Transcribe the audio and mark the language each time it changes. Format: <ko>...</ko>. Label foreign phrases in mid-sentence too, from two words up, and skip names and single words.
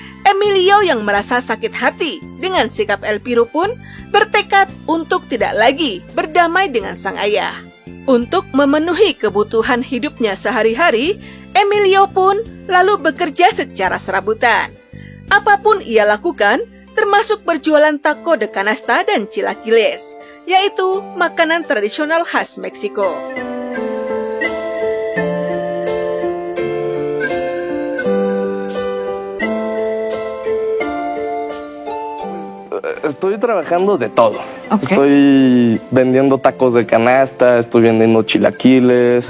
<id>Emilio yang merasa sakit hati dengan sikap El Piru pun bertekad untuk tidak lagi berdamai dengan sang ayah. Untuk memenuhi kebutuhan hidupnya sehari-hari, Emilio pun lalu bekerja secara serabutan. Apapun ia lakukan, termasuk berjualan</id> <es>taco de canasta</es> <id>dan chilaquiles, yaitu makanan tradisional khas Meksiko.</id> <es>Estoy trabajando de todo. Okay. Estoy vendiendo tacos de canasta, estoy vendiendo chilaquiles.</es>